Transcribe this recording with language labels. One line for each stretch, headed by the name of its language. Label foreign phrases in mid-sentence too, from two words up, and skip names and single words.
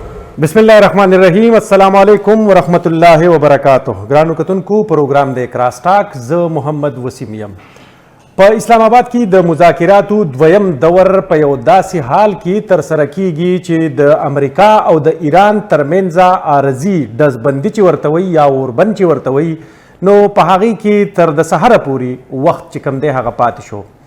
Arabic: بسم الله الرحمن الرحيم السلام عليكم ورحمة الله وبركاته.
Pashto: ګرانو کتونکو پروګرام د کراس ټاک زه محمد وسیم یم په اسلام آباد کې د مذاکراتو دویم دور په یو داسې حال کې ترسره کیږي چې د امریکا او د ایران ترمنځ عارضي ډزبندي چې ورته وایي یا اوربند چې ورته وایي نو په هغې کې تر د سحره پورې وخت چې کوم دی هغه پاتې شو